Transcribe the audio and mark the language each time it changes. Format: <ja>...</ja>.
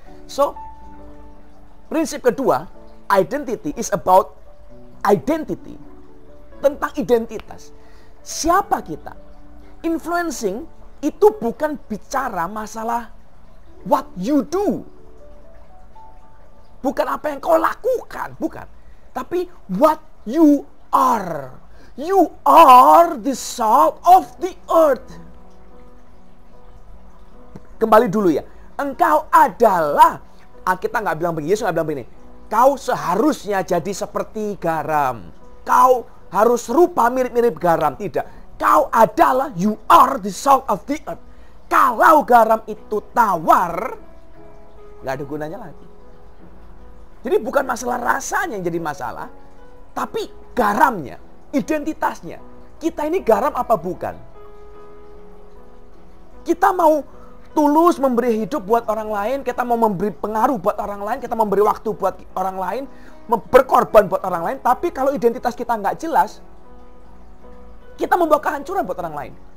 <en>So,</en> <id>prinsip kedua,</id> <en>identity is about identity.</en> <id>Tentang identitas. Siapa kita? Influencing itu bukan bicara masalah</id> <en>what you do.</en> <id>Bukan apa yang kau lakukan, bukan. Tapi</id> <en>what you are. You are the salt of the earth.</en> <id>Kembali dulu ya. Engkau adalah, kita nggak bilang begini, Yesus nggak bilang begini. Kau seharusnya jadi seperti garam. Kau harus rupa mirip-mirip garam. Tidak. Kau adalah,</id> <en>you are the salt of the earth.</en> <id>Kalau garam itu tawar, nggak ada gunanya lagi. Jadi bukan masalah rasanya yang jadi masalah, tapi garamnya, identitasnya. Kita ini garam apa bukan? Kita mau tulus memberi hidup buat orang lain, kita mau memberi pengaruh buat orang lain, kita memberi waktu buat orang lain, berkorban buat orang lain, tapi kalau identitas kita nggak jelas, kita membawa kehancuran buat orang lain.</id>